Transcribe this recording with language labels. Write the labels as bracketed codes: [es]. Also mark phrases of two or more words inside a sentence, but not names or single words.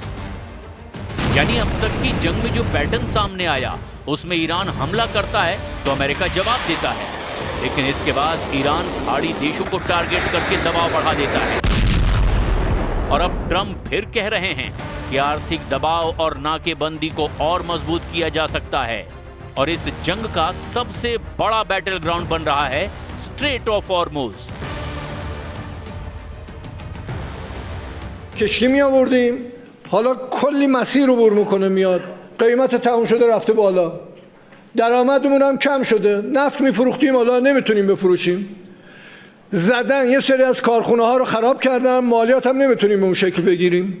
[hi] यानी अब तक की जंग में जो पैटर्न सामने आया उसमें ईरान हमला करता है तो अमेरिका जवाब देता है, लेकिन इसके बाद ईरान खाड़ी देशों को टारगेट करके दबाव बढ़ा देता है। और अब ट्रंप फिर कह रहे हैं कि आर्थिक दबाव और नाकेबंदी को और मजबूत किया जा सकता है और इस जंग का सबसे बड़ा [en] battle ground [hi] बन रहा है स्ट्रेट ऑफ हॉर्मुज। [fa] کشتی می آوردیم حالا کلی مسیر رو عبور میکنه میاد، قیمت تموم شده رفته بالا، درآمدمون هم کم شده، نفت میفروختیم حالا نمیتونیم بفروشیم، زدن، یه سری از کارخونه ها رو خراب کردن، مالیات هم نمیتونیم به اون شکل بگیریم.